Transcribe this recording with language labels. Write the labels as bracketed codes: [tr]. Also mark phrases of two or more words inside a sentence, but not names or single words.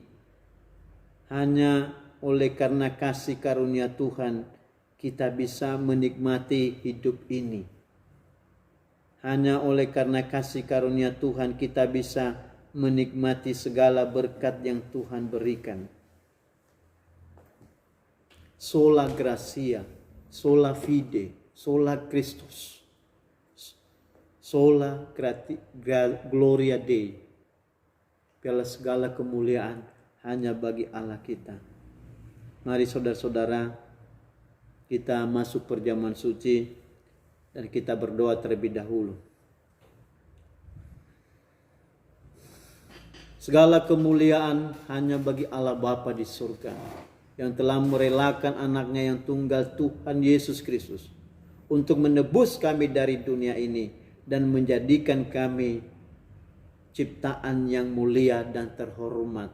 [id] Hanya oleh karena kasih karunia Tuhan kita bisa menikmati hidup ini. Hanya oleh karena kasih karunia Tuhan kita bisa menikmati segala berkat yang Tuhan berikan. [la] Sola gratia, sola fide, sola Christus. Sola gloria Dei. [id] Biarlah segala kemuliaan hanya bagi Allah kita. Mari saudara-saudara, kita masuk perjamuan suci dan kita berdoa terlebih dahulu. Segala kemuliaan hanya bagi Allah Bapa di surga, yang telah merelakan anaknya yang tunggal, Tuhan Yesus Kristus, untuk menebus kami dari dunia ini dan menjadikan kami ciptaan yang mulia dan terhormat.